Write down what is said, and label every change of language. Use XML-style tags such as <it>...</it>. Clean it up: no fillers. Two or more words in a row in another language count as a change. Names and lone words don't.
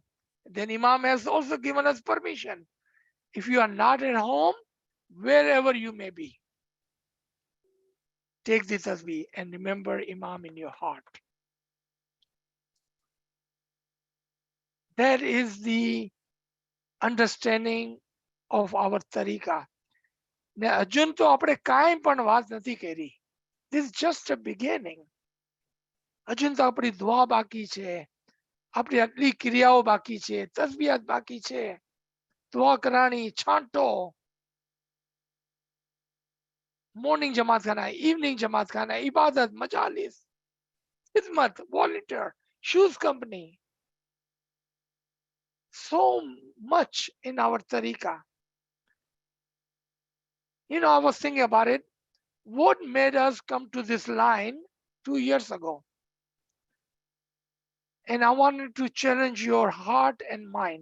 <en>Then Imam has also given us permission. If you are not at home, wherever you may be, take the tasbih and remember Imam in your heart. That is the understanding of our tariqa.</en> <gu>ને હજુ તો આપણે કાંઈ પણ વાત નથી કરી.</gu> <en>This is just a beginning.</en> <gu>હજુ તો આપણી દુઆ બાકી છે, આપણી આટલી ક્રિયાઓ બાકી છે, તસબિયાત બાકી છે, દુઆ કરાણી, છાંટો, મોર્નિંગ જમાત ખાના, ઇવનિંગ જમાત ખાના, ઇબાદત, મજાલિસ, ખિદમત,</gu> <en>volunteer, shoes company. So much in our tariqa. You know, I was thinking about it. What made us come to this line 2 years ago? And I wanted to challenge your heart and mind.</en>